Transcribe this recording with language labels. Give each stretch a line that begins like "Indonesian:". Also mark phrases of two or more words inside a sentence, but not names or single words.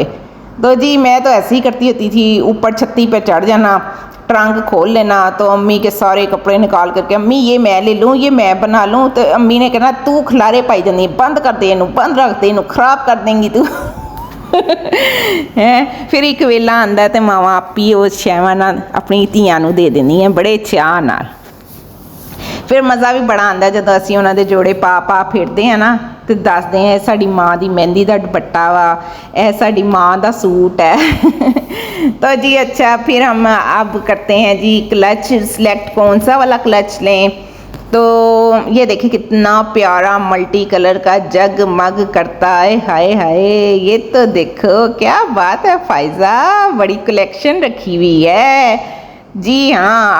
Urdu: تو جی میں تو ایسے ہی کرتی ہوتی تھی، اوپر چھتی پہ چڑھ جانا، ٹرنک کھول لینا
Punjabi: تو امی کے سارے کپڑے نکال کر کے امی یہ میں لے لوں، یہ میں بنا لوں، تو امی نے کہنا تو کھلارے پائی جانی،
Urdu: بند کر دے، بند رکھ دے، خراب کر دیں گی
Punjabi: تو پھر ایک ویلا آندا ہے تو ماواں آپ ہی اس شیواں اپنی دھیاں نوں دے دینی بڑے چاہ نال۔ پھر مزہ بھی بڑا آندا ہے جدوں اسی انہاں دے جوڑے پا پھرتے ہیں نا تو دسدے ہیں ساڈی ماں دی مہندی دا دوپٹہ وا، اے ساڈی ماں دا سوٹ ہے
Urdu: تو جی اچھا پھر ہم اب کرتے ہیں جی
English: clutch select,
Urdu: کون سا والا کلچ لیں؟ تو یہ دیکھیں کتنا پیارا
English: multi color
Urdu: کا جگ مگ کرتا ہے، ہائے ہائے یہ تو دیکھو کیا بات ہے فائزہ، بڑی کلیکشن رکھی ہوئی ہے جی ہاں۔